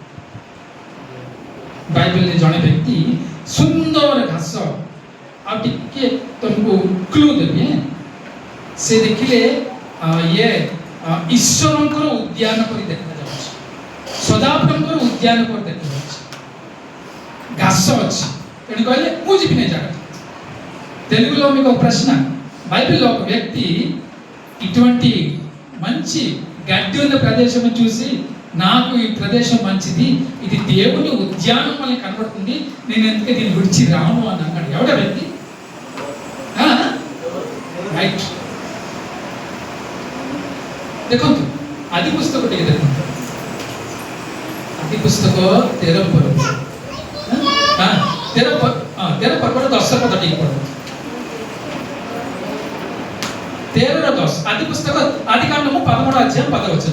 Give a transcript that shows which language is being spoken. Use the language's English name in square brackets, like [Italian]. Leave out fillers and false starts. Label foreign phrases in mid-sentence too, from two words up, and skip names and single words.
[Odia] ବାଇବେଲରେ ଜଣେ ବ୍ୟକ୍ତି ସୁନ୍ଦର ଘାସ, ଆଉ ଟିକେ ତମକୁ କ୍ଲୁ ଦେବି, ସେ ଦେଖିଲେ ଇଏ ଈଶ୍ୱରଙ୍କର ଉଦ୍ୟାନ ପରି ଦେଖାଯାଉଛି, ସଦାପ୍ରଭୁଙ୍କର ଉଦ୍ୟାନ ପରି ଦେଖାଯାଉଛି, ଘାସ ଅଛି. ତେଣୁ କହିଲେ ମୁଁ ଯିବି ନାହିଁ ଜାଗା. [Telugu] తెలుగులో మీకు ఒక ప్రశ్న. బైబిల్లో ఒక వ్యక్తి ఇటువంటి మంచి గడ్డి ఉన్న ప్రదేశం చూసి నాకు ఈ ప్రదేశం మంచిది, ఇది దేవుని ఉద్యానం వల్ల కనబడుతుంది, నేను ఎందుకే దీన్ని విడిచి రాను అని అన్నాడు. ఎవడ వ్యక్తి? రైట్. [Odia] ଦେଖନ୍ତୁ ଆଦି ପୁସ୍ତକ ଟିକେ ଦେଖନ୍ତୁ। ଆଦି ପୁସ୍ତକ 13 ପର୍ବ 13 ପର୍ବର 10 ପଦ ଟିକେ ପଢନ୍ତୁ। 13 ର 10 ଆଦି ପୁସ୍ତକ ଆଦି କାଣ୍ଡ 13 ଅଧ୍ୟାୟ 10 ବଚନ।